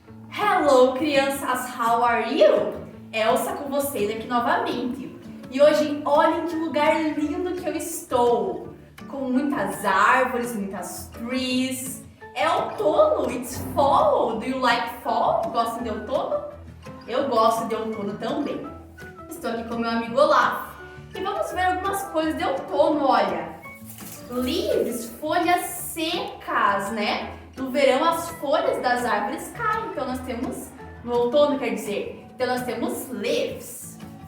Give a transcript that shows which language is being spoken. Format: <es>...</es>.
<en>Hello,</en> <pt>crianças!</pt> <en>How are you?</en> <pt>Elsa com vocês aqui novamente. E hoje, olhem que lugar lindo que eu estou. Com muitas árvores, muitas trees. É outono,</pt> <en>it's fall. Do you like fall?</en> <pt>Gostam de outono? Eu gosto de outono também. Estou aqui com meu amigo Olaf. E vamos ver algumas coisas de outono, olha. Leaves, folhas secas, né? No verão as folhas das árvores caem. Então nós temos, no outono quer dizer, então nós temos leaves.</pt>